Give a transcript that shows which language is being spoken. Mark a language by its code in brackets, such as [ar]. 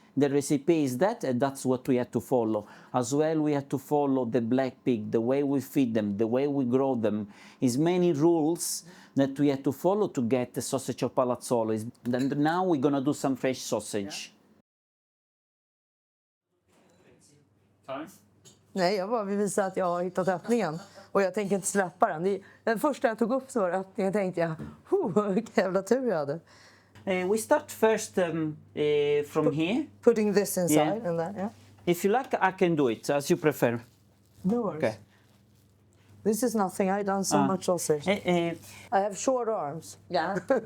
[en] The recipe is that, and that's what we have to follow. As well, we have to follow the black pig, the way we feed them, the way we grow them. Is many rules that we have to follow to get the sausage of Palazzolo. Then now we're gonna do some fresh sausage. Yeah. [sv] Nej, jag bara vill visa att jag har hittat öppningen. Och jag tänker inte släppa den. Den första jag tog upp så var öppningen. Tänkte jag, vilken jävla tur jag hade. [en] We start first from here. Putting this inside Yeah. and that, yeah. If you like, I can do it as you prefer. No worries. Okay. This is nothing. I've done so much sausage. I have short arms. Yeah.